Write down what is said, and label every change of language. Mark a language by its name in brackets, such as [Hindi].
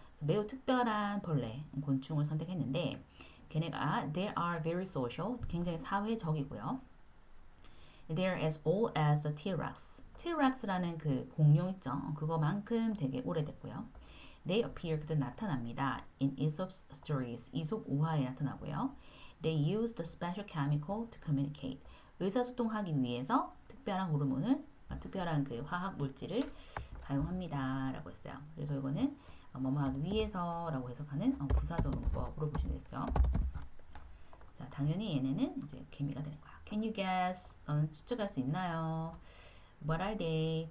[Korean] 매우 특별한 벌레, 곤충을 선택했는데 걔네가 [English] they are very social, [Korean] 굉장히 사회적이고요. [English] They're as old as a T-Rex. [Korean] T-Rex라는 그 공룡 있죠? 그거만큼 되게 오래됐고요. [English] They appear [Korean] 그들 나타납니다. [English] In Aesop's stories, [Korean] 이솝 우화에 나타나고요. [English] They use the special chemical to communicate. [Korean] 의사소통하기 위해서 특별한 호르몬을, 특별한 그 화학 물질을 사용합니다라고 했어요. 그래서 이거는 뭐뭐 하기 위해서라고 해석하는 부사적 문법으로 보시면 되겠죠. 자, 당연히 얘네는 이제 개미가 되는 거야. [English] Can you guess? [Korean] 너는 추측할 수 있나요? [English] What are they?